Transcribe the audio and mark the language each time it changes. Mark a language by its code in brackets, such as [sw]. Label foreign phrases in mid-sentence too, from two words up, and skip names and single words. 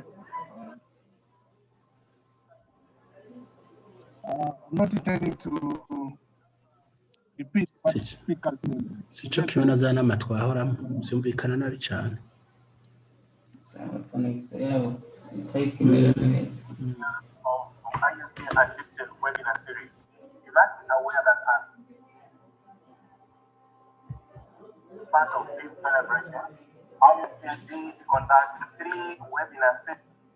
[en] I'm not intending to repeat what the speakers [rn] sico kimwe na za nama twahoramo byumvikana nabi cyane. [en] Webinar series. You must be aware that as part of this celebration, IUCEA did conduct 3 webinar series.